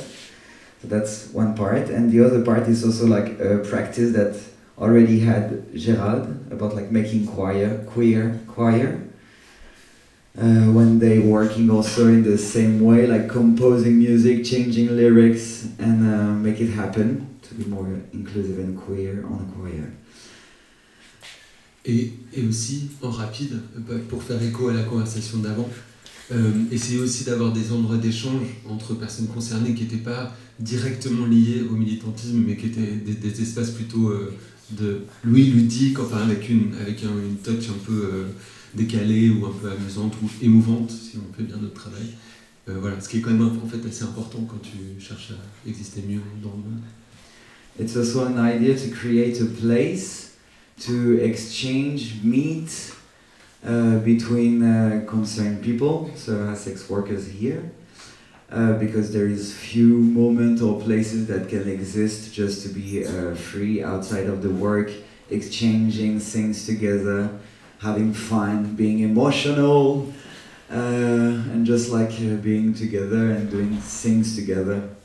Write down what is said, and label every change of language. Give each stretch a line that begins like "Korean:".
English: So that's one part. And the other part is also like a practice that already had Gérald about like making queer choir when they working also in the same way, like composing music, changing lyrics and make it happen to be more inclusive and queer on a choir.
French: Et aussi en rapide pour faire écho à la conversation d'avant, essayer aussi d'avoir des endroits d'échange entre personnes concernées qui n'étaient pas directement liées au militantisme mais qui étaient des espaces plutôt de Louis ludique, enfin avec une touch un peu décalée ou un peu amusante ou émouvante, si on fait bien notre travail. Voilà, ce qui est quand même en fait assez important quand tu cherches à exister mieux dans le monde.
English: It's also an idea to create a place to exchange, meet between concerned people, so as sex workers here, because there is few moments or places that can exist just to be free outside of the work, exchanging things together, having fun, being emotional, and just like being together and doing things together.